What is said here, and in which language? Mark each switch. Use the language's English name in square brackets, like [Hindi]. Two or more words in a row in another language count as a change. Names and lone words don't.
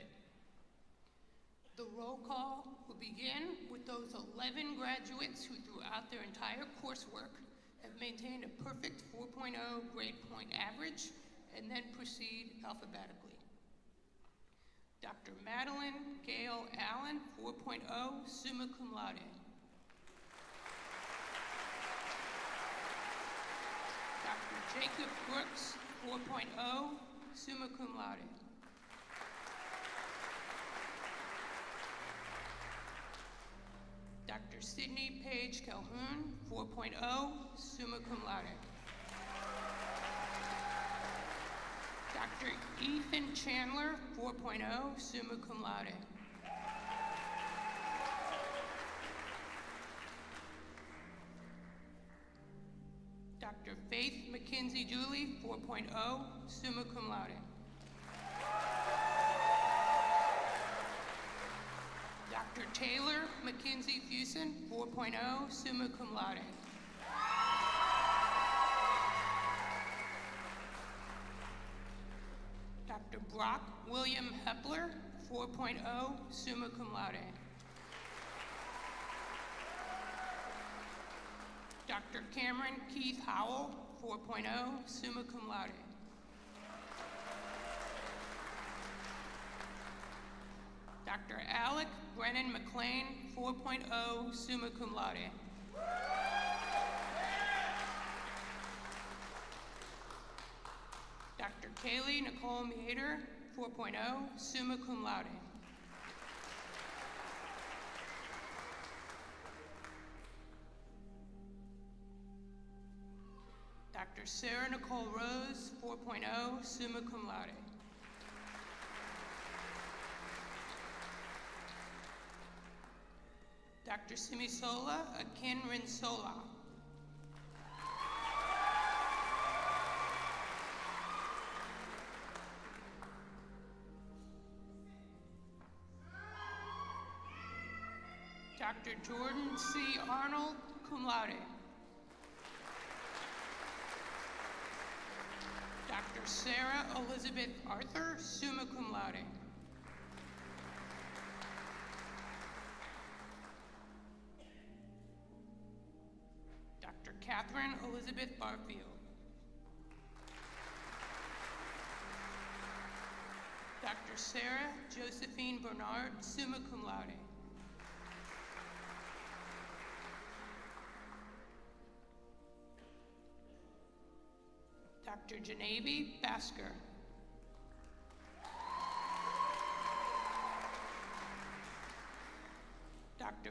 [English] The roll call will begin with those 11 graduates who throughout their entire coursework have maintained a perfect 4.0 grade point average and then proceed alphabetically. Dr. Madeline Gail Allen, 4.0, [Latin] summa cum laude. [English] Dr. Jacob Brooks, 4.0, [Latin] summa cum laude. [English] Dr. Sydney Page Calhoun, 4.0, [Latin] summa cum laude. [English] Dr. Ethan Chandler, 4.0, [Latin] summa cum laude. [English] Dr. Faith McKenzie Julie, 4.0, [Latin] summa cum laude. [English] Dr. Taylor McKenzie Fusen, 4.0, [Latin] summa cum laude. [English] Dr. Brock William Hepler, 4.0, [Latin] summa cum laude. [English] Dr. Cameron Keith Howell, 4.0, [Latin] summa cum laude. [English] Dr. Alec Brennan McLean, 4.0, [Latin] summa cum laude. [English] Dr. Kaylee Nicole Meader, 4.0, [Latin] summa cum laude. [English] Dr. Sarah Nicole Rose, 4.0, [Latin] summa cum laude. [English] Dr. Simisola Akinrin Sola. Dr. Jordan C. Arnold, [Latin] cum laude. [English] Dr. Sarah Elizabeth Arthur, [Latin] summa cum laude. [English] Dr. Catherine Elizabeth Barfield. Dr. Sarah Josephine Bernard, [Latin] summa cum laude. [English] Dr. Genevieve Basker. Dr.